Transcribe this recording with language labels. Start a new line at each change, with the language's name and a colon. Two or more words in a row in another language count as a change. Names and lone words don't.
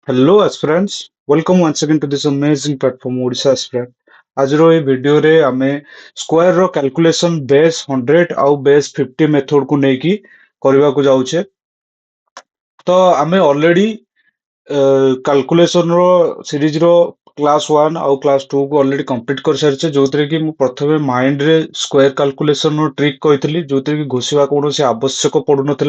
English: Hello aspirants, welcome once again to this amazing platform Odisha Aspirant.
Odia: ଆଜିର ଏଇ ଭିଡିଓରେ ଆମେ ସ୍କୋୟାର ର କ୍ୟାଲକୁଲେସନ ବେସ୍ 100 ଆଉ
English: base 50 method
Odia: କୁ ନେଇକି କରିବାକୁ ଯାଉଛେ। ତ ଆମେ
English: already calculation
Odia: ର ସିରିଜ ର କ୍ଲାସ 1 ଆଉ କ୍ଲାସ 2 କୁ
English: already complete
Odia: କରିସାରିଛେ, ଯୋଉଥିରେ କି ମୁଁ ପ୍ରଥମେ ମାଇଣ୍ଡ ରେ
English: square calculation
Odia: ର ଟ୍ରିକ୍ କହିଥିଲି, ଯୋଉଥିରେ କି ଘୋଷିବା କୌଣସି ଆବଶ୍ୟକ ପଡୁନଥିଲା।